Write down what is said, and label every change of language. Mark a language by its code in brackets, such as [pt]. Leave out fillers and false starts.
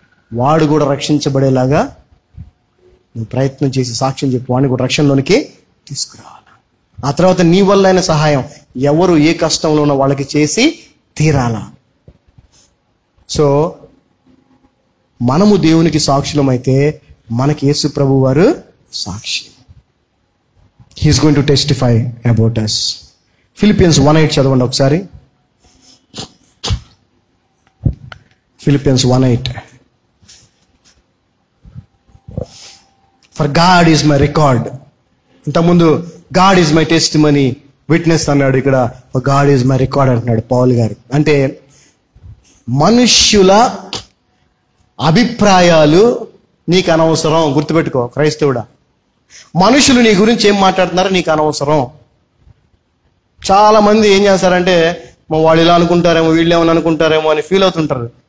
[te] వాడు కూడా రక్షించబడేలాగా నువ్వు ప్రయత్నం చేసి సాక్ష్యం చెప్పి వాడిని కూడా రక్షణలోనికి తీసుకురావాలి. ఆ తర్వాత నీ వల్ల అయిన సహాయం ఎవరు ఏ కష్టంలో ఉన్న వాళ్ళకి చేసి తీరాలా. సో మనము దేవునికి సాక్షులమైతే మనకి యేసు ప్రభు వారు సాక్షి. [en] He's going to testify about us. [te] Philippians 1:8 చదవండి ఒకసారి. [en] Philippians 1:8. For God is my record. [te] ఇంతకుముందు [en] God is my testimony, witness [te] అన్నాడు. ఇక్కడ [en] God is my record [te] అంటున్నాడు పౌల్ గారు. అంటే మనుష్యుల అభిప్రాయాలు నీకు అనవసరం. గుర్తుపెట్టుకో క్రైస్తవుడా, మనుషులు నీ గురించి ఏం మాట్లాడుతున్నారో నీకు అనవసరం. చాలా మంది ఏం చేస్తారంటే వాళ్ళు ఇలా అనుకుంటారేమో, వీళ్ళు ఏమని అనుకుంటారేమో అని ఫీల్ అవుతుంటారు.